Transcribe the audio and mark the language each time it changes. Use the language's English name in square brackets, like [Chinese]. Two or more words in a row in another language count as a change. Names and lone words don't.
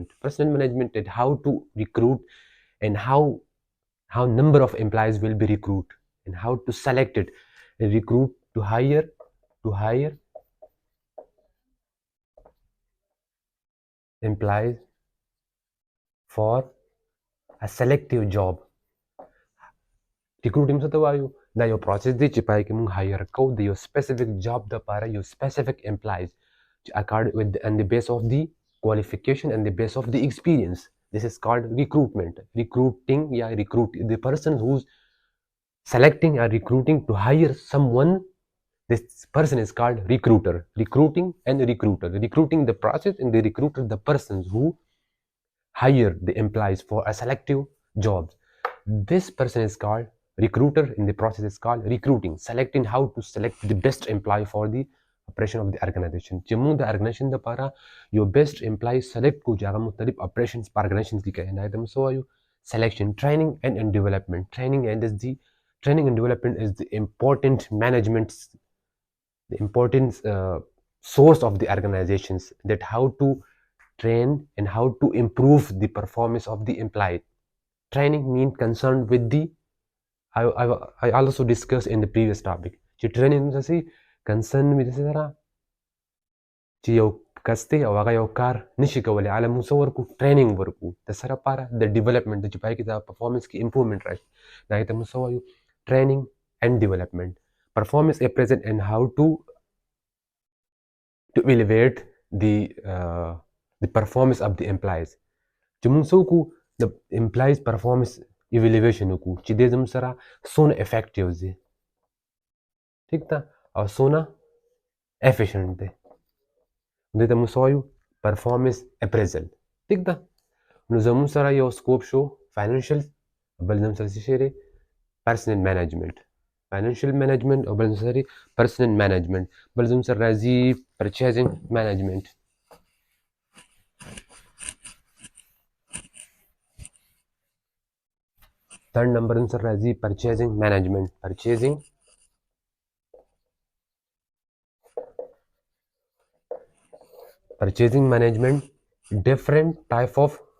[English] Personal management is how to recruit and how number of employees will be recruited and how to select it and recruit to hire employees for a selective job. [Pashto] Recruiting څه ته وایو دا یو پروسس دی چې پای کې موږ هایر کوو د یو [English] specific job [Pashto] دپاره یو [English] specific employees on the base of the qualification and the base of the experience. This is called recruitment. Recruiting the person who's selecting or recruiting to hire someone. This person is called recruiter. Recruiting and recruiter. Recruiting the process and the recruiter the persons who hire the employees for a selective jobs. This person is called recruiter. In the process is called recruiting, selecting how to select the best employee for the operation of the organization. [Pashto] چې موږ د organization دپاره یو [English] best employee select [Pashto] کو چې هغه مختلف operations په organizations کې کوي دا ته موږ څه وایو selection. [English] Training and development. Training and development is the important management, the important source of the organizations, that how to train and how to improve the performance of the employee. Training means concerned with the I also discussed in the previous topic [Pashto] چې training څه [English] concern with [Pashto] سره چې یو کس دی او هغه یو کار نشي کولی هله موږ څه ورکو training ورکو د سره لپاره د development چې پای کې د performance کې improvement راشي دا ته موږ څه وایو [English] training and development. Performance appraisal and how to evaluate the performance of the employees. [Pashto] چې موږ څه وکړو د [English] employees performance evaluation [Pashto] وکړو چې دې زموږ سره څونه افیکټیو دی ټیک ده او څونه افیشنټ دی دې ته موږ څه وایو [English] performance appraisal [Pashto] ټیک ده نو زموږ سره یو سکوپ شو فاینانشل بل زموږ سره څه شی دی [English] personnel management financial management [Pashto] او بل زموږ سره [English] personnel management [Pashto] بل زموږ سره راځي [English] purchasing management third number answer razi purchasing management purchasing management different type of